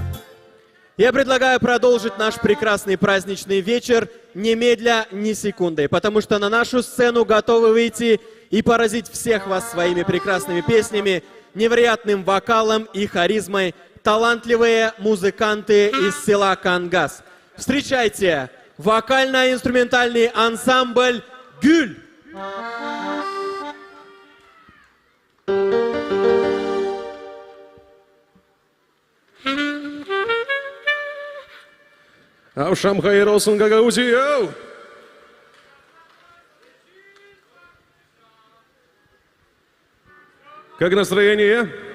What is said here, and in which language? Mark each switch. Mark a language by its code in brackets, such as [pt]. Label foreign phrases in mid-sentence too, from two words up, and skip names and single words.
[ru] Я предлагаю продолжить наш прекрасный праздничный вечер немедля, ни секунды, потому что на нашу сцену готовы выйти и поразить всех вас своими прекрасными песнями, невероятным вокалом и харизмой талантливые музыканты из села Кангас. Встречайте, вокально-инструментальный ансамбль «Гюль». [gag] Akşam hayır olsun Gagauzия. [ru] Как настроение?